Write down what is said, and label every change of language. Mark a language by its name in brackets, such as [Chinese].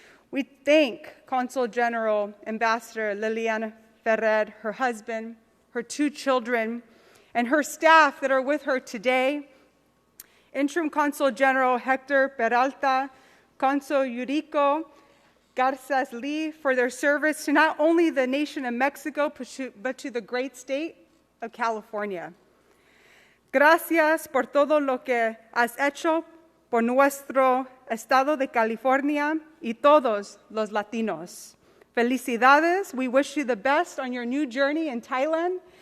[English] We thank Consul General Ambassador Liliana Ferrer, her husband, her 2 children, and her staff that are with her today, Interim Consul General Hector Peralta, Consul Eurico Garces Lee, for their service to not only the nation of Mexico, but to the great state of California. [Spanish] Gracias por todo lo que has hecho por nuestro estado de California y todos los latinos. Felicidades. [English] We wish you the best on your new journey in Thailand.